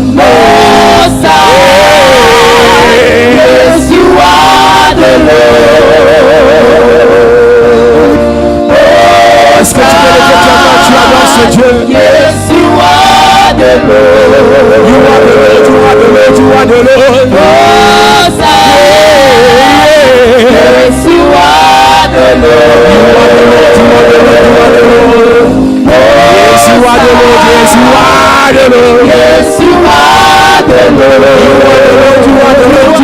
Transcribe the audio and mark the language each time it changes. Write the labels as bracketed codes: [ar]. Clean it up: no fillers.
[en] Most High, yes, you are the Lord. [fr] Est-ce que tu peux lever ta main, tu adores ce Dieu? [en] Yes, you are the Lord. You are the Lord, you are the Lord, you are the Lord. Most High, yes, you are the Lord. You are the Lord, you are the Lord, you are the Lord. Yes, you are the Lord, yes, you are the Lord.